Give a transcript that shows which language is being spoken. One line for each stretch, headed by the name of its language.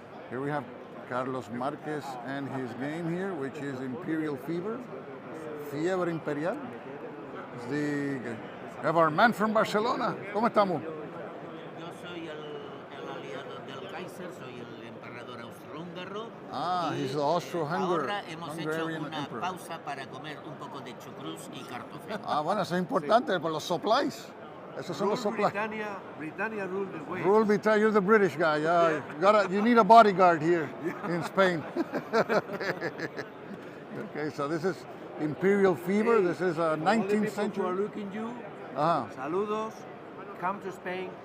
English: Here we have Carlos Marquez and his game here, which is Imperial Fever. Fiebre Imperial. We have our man from Barcelona.
Spanish: ¿Cómo estamos? Yo soy el aliado del Kaiser, soy el emperador austrohúngaro.
English: He's the Austro-Hungarian
Spanish: Ahora hemos hecho una
English: emperor.
Spanish: pausa para comer un poco de chucrús y cartofel. Bueno, eso es importante por los supplies. Esos son los supplies.
English: Britannia rule the way. Rule Britannia, you're the British guy. Yeah, you need a bodyguard here in Spain. Okay, so this is Imperial Fever. This is a 19th century. Who are looking you.
Spanish: Saludos.
English: Come to Spain.